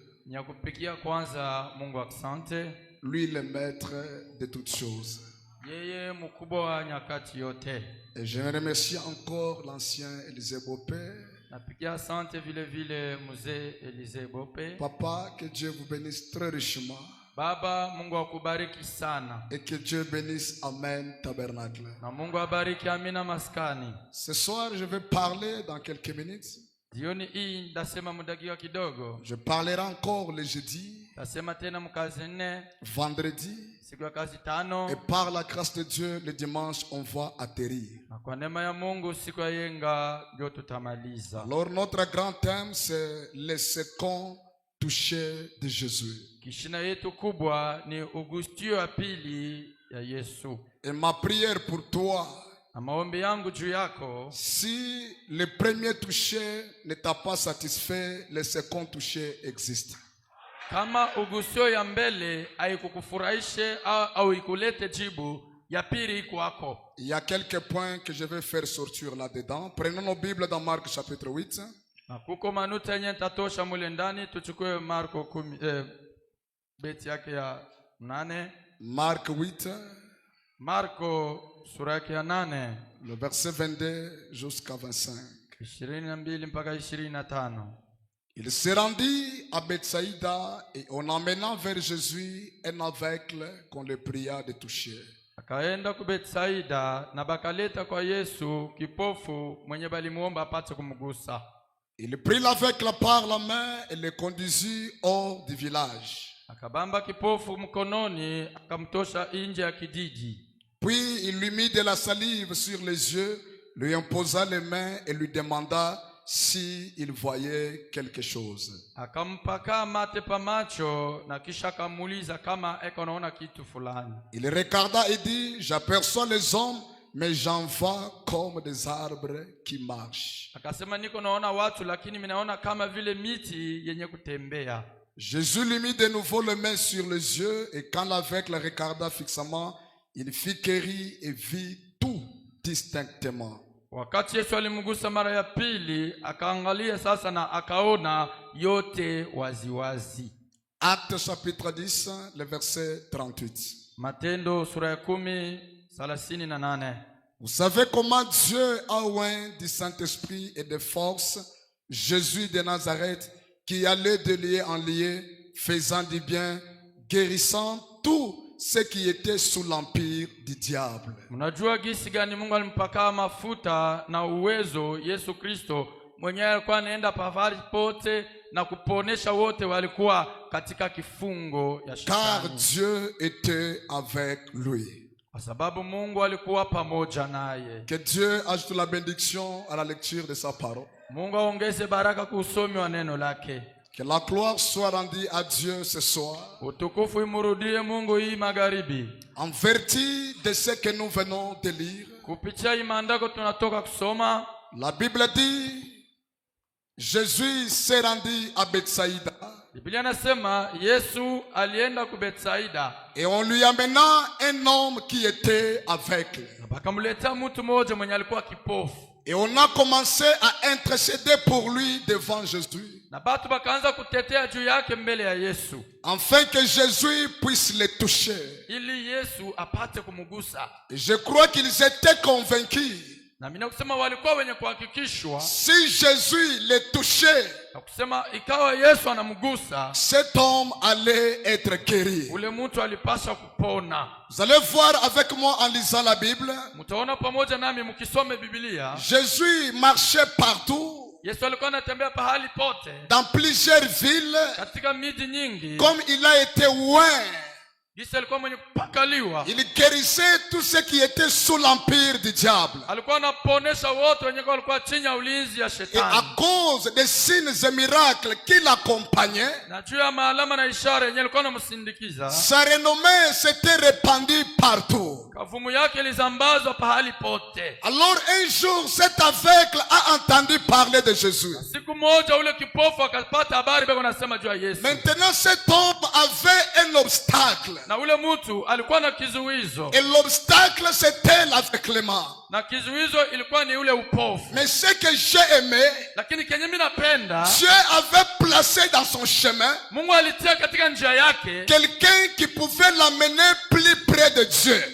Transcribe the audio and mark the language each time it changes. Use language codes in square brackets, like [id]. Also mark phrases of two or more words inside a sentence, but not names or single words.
[fr] Lui le maître de toutes choses. Et je remercie encore l'ancien Élisée Bopé. Papa, que Dieu vous bénisse très richement. [sw] Baba, Mungu akubariki sana. [fr] Et que Dieu bénisse Amen Tabernacle. [sw] Na Mungu abariki Amina Maskani. [fr] Ce soir, je vais parler dans quelques minutes. [sw] Jioni hii ndasema mudakiwa kidogo. [fr] Je parlerai encore le jeudi, [sw] Ndasema tena mkazi nne, [fr] vendredi, [sw] siku ya kazi tano. [fr] et par la grâce de Dieu, le dimanche, on va atterrir. [sw] Na kwa neema ya Mungu siku ya yenga ndio tutamaliza. [fr] Alors notre grand thème, c'est le second toucher de Jésus. [sw] Kishina yetu kubwa ni ugustio ya pili ya Yesu. [fr] Et ma prière pour toi, [sw] Na maombi yangu juu yako, [fr] si le premier toucher ne t'a pas satisfait, le second toucher existe. [sw] kama ugustio ya mbele haikukufurahishe au ikulete jibu, ya pili iko hapo. [fr] Il y a quelques points que je vais faire sortir là-dedans. Prenons nos Bibles dans Marc chapitre 8. [sw] Na kuko manuta yenye tatosha mule ndani, tuchukue Marko 10 beti yake ya 8. [fr] Marc 8, [sw] Marko sura yake ya 8, [fr] le verset 22 jusqu'à 25. [sw] 22 mpaka 25. [fr] Il se rendit à Bethsaïda et en emmenant vers Jésus un aveugle qu'on le pria de toucher. [sw] Akaenda ku Betsaida na bakaleta kwa Yesu kipofu mwenye balimuomba apate kumgusa. [fr] Il prit l'aveugle par la main et le conduisit hors du village. [sw] Akabamba kipofu mkononi akamtosha nje ya kijiji. [fr] Puis il lui mit de la salive sur les yeux, lui imposa les mains et lui demanda si il voyait quelque chose. [sw] Akampaka mate pa macho na kisha akamuuliza kama eko naona kitu fulani. [fr] Il regarda et dit, j'aperçois les hommes, mais j'en vois comme des arbres qui marchent. [sw] Akasema niko naona watu lakini minaona kama vile miti yenye kutembea. [fr] Jésus lui mit de nouveau les mains sur les yeux et quand l'aveugle regarda fixement, il fut guéri et vit tout distinctement. [sw] Wakati Yesu alimgusa mara ya pili, akaangalia sasa na akaona yote waziwazi. [fr] Actes chapitre 10, le verset 38. [sw] Matendo sura ya 10, 38. [fr] Vous savez comment Dieu a oint du Saint-Esprit et de force Jésus de Nazareth qui allait de lieu en lieu, faisant du bien, guérissant tout ceux qui étaient sous l'empire du diable. [sw] Mnajua gisi gani Mungu alimpaka mafuta na uwezo Yesu Kristo mwenyewe alikuwa anaenda pahali pote na kuponesha wote walikuwa katika kifungo ya shetani. [fr] Car Dieu était avec lui. [sw] Kwa sababu Mungu alikuwa pamoja naye. [fr] Que Dieu ajoute la bénédiction à la lecture de sa parole. [sw] Mungu aongeze baraka kwa usomi wa neno lake. [fr] Que la gloire soit rendue à Dieu ce soir. [sw] Utukufu imurudie Mungu hii magharibi. [fr] En vertu de ce que nous venons de lire. [sw] Kupitia imandako tunatoka kusoma. [fr] La Bible dit, Jésus s'est rendu à Bethsaïda. [sw] Biblia nasema Yesu alienda ku Bethsaida. [fr] Et on lui amena un homme qui était aveugle. [sw] Bakamleta mtu mmoja mwenye alikuwa kipofu. [fr] Et on a commencé à intercéder pour lui devant Jésus. [sw] Na batu bakaanza kutetea juu yake mbele ya Yesu. [fr] Afin que Jésus puisse le toucher. [sw] Ili Yesu apate kumugusa. [fr] Et je crois qu'ils étaient convaincus. [sw] Na mimi nakusema walikuwa wenye kuhakikishwa. [fr] Si Jésus le touchait, [sw] na kusema ikawa Yesu anamgusa, [fr] cet homme allait être guéri. [sw] ule mtu alipaswa kupona. [fr] Vous allez voir avec moi en lisant la Bible. [sw] Mtaona pamoja nami mkisome Biblia. [fr] Jésus marchait partout. [sw] Yesu alikuwa anatembea pahali pote. [fr] Dans plusieurs villes. [sw] Katika miji nyingi. [fr] Comme il a été loin. Il guérissait tous ceux qui étaient sous l'empire du diable. Et à cause des signes et miracles qui l'accompagnaient, sa renommée s'était répandue partout. Alors un jour, cet aveugle a entendu parler de Jésus. Maintenant, cet homme avait un obstacle. [sw] Na ule mtu alikuwa na kizuizo. [fr] Et l'obstacle c'était l'aveuglement. [sw] Na kizuizo ilikuwa ni ule upofu. [fr] Mais ce que j'ai aimé, [sw] lakini kenye mimi napenda, [fr] Dieu avait placé dans son chemin [sw] Mungu alitia katika njia yake [fr] quelqu'un qui pouvait l'amener plus près de Dieu.